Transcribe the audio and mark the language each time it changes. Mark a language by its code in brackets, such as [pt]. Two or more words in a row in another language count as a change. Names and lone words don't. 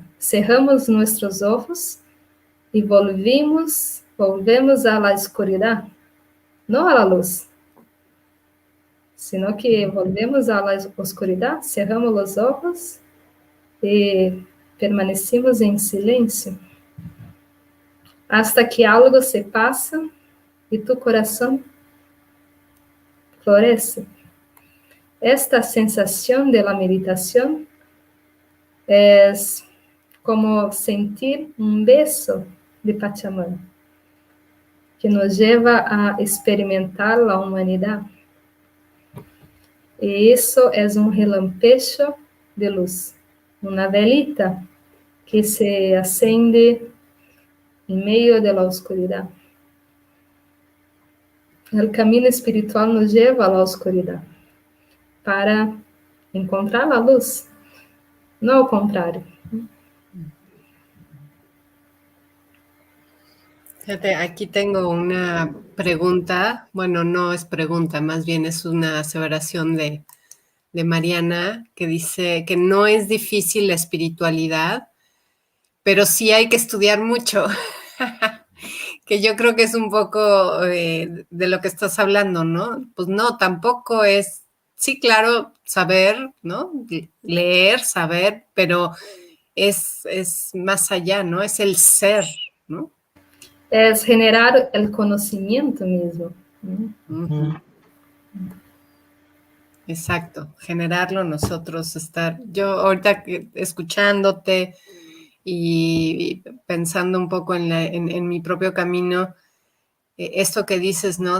[es] Cerramos nuestros ojos y volvemos a la oscuridad, no a la luz, sino que volvemos a la oscuridad, cerramos los ojos y permanecemos en silencio hasta que algo se pasa y tu corazón florece. Esta sensación de la meditación es como sentir un beso de Pachamama, que nos lleva a experimentar la humanidad. [pt] E isso é um relampejo de luz, uma velita que se acende em meio da oscuridade. O caminho espiritual nos leva à oscuridade para encontrar a luz, não ao contrário. [es] Fíjate, aquí tengo una pregunta, bueno, no es pregunta, más bien es una aseveración de Mariana que dice que no es difícil la espiritualidad, pero sí hay que estudiar mucho, que yo creo que es un poco de lo que estás hablando, ¿no? Pues no, tampoco es, sí, claro, saber, ¿no? Leer, saber, pero es más allá, ¿no? Es el ser, ¿no? [pt] É generar o conhecimento mesmo. Ujú. [es] Exacto, generarlo nosotros, estar, yo ahorita escuchándote y pensando un poco en mi propio camino, esto que dices, ¿no?